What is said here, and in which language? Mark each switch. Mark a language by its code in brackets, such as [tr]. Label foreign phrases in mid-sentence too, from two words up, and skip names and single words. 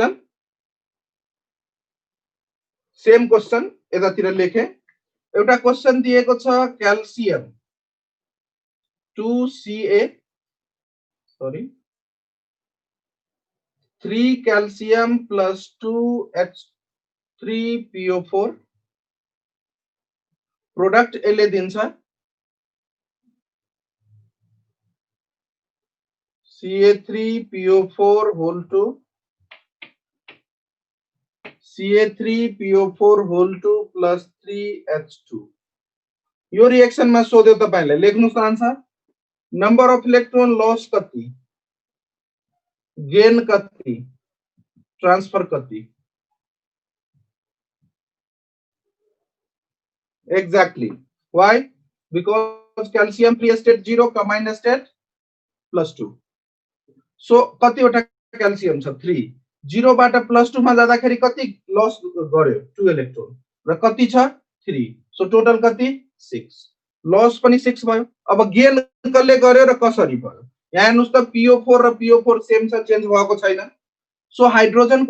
[ne] क्वेशन यतातिर लेखे एउटा क्वेशन दिएको छ क्याल्सियम 3 [en] calcium plus [ne] 2H3PO4 प्रोडक्ट यसले दिन्छ [en] Ca3PO4 whole 2 Ca3PO4 whole 2 plus 3H2 [ne] यो रिएक्शन में सोध्यो तपाईले लेख्नुस् [en] answer number of electron loss [ne] कति गेन कति ट्रांसफर कति [en] exactly why because calcium free state 0 combined state +2 so [ne] कतिवटा क्याल्सियम छ 3 0 बाट +2 मा जाँदाखेरि कति लस गर्यो 2 इलेक्ट्रोन र कति छ 3 [en] so total [ne] कति 6 लस पनि 6 भयो अब गेन कसले गर्यो र कसरी भयो यहाँ हेर्नुस् त PO4 र PO4 सेम छ चेन्ज भएको छैन [en] so hydrogen [ne] को